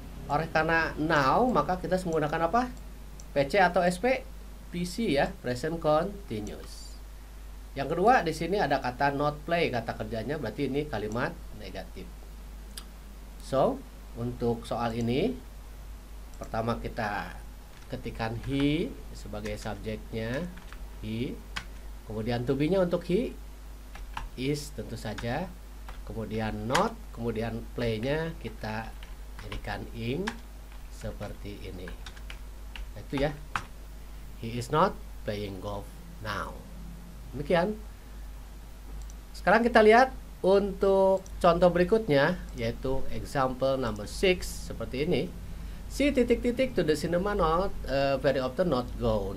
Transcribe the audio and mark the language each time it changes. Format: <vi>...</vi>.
<id>Oleh karena now, maka kita menggunakan apa? PC atau SP? PC, ya, present continuous. Yang kedua, di sini ada kata not play, kata kerjanya, berarti ini kalimat negatif. So, untuk soal ini, pertama kita ketikkan he sebagai subjeknya, he. Kemudian to be-nya untuk he, is tentu saja. Kemudian not, kemudian play-nya kita jadikan ing seperti ini. Itu, ya.</id> <en>He is not playing golf now.</en> <id>Demikian. Sekarang kita lihat untuk contoh berikutnya, yaitu example number 6 seperti ini.</id> <en>See titik-titik to the cinema not very often not go.</en>